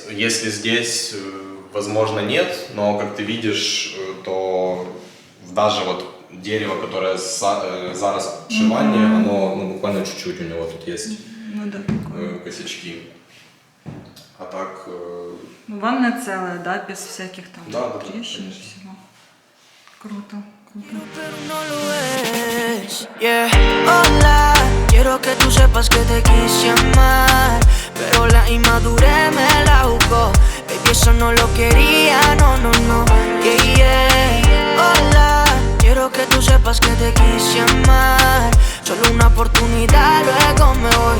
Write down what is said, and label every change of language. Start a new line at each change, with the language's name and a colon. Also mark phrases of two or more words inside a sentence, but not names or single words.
Russian: Если здесь, возможно, нет, но как ты видишь, то даже вот дерево, которое зараз отшивание, оно ну, буквально чуть-чуть у него тут есть Ну да, прикольно. косячки. А так... Ну, ванная целая, да, без всяких там Да, трещин и конечно. всего. Круто, круто.
Spanish: Pero no lo es, yeah. Hola, quiero que tú sepas que te quise amar, pero la inmadurez me la jugó. Baby, eso no lo quería, no, no, no,
English: yeah, yeah.
Spanish: Hola, quiero que tú sepas que te quise amar, solo una oportunidad, luego me voy.